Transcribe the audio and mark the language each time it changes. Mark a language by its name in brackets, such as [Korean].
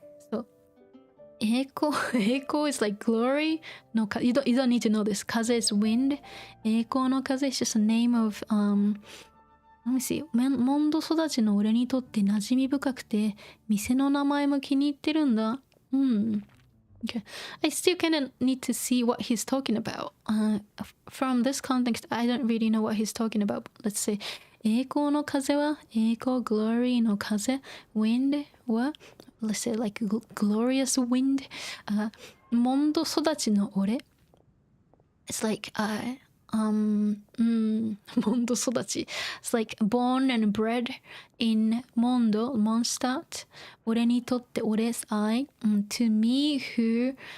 [English] So, 栄光 is like glory. No, you don't need to know this. 風 is wind. 栄光の風 is just a name of let me see. [Japanese] モンド育ちの俺にとって馴染み深くて、店の名前も気に入ってるんだ。 [English] Okay. I still kind of need to see what he's talking about. From this context, I don't really know what he's talking about. Let's say, [Japanese] 栄光の風は栄光 [English] glory [Japanese] の風 [English] wind は let's say like glorious wind [Japanese] モンド育ちの俺 [English] it's like [Japanese] モンド育ち [English] it's like born and bred in モンド Mondstadt [Japanese] 俺にとって俺 [English] I to me who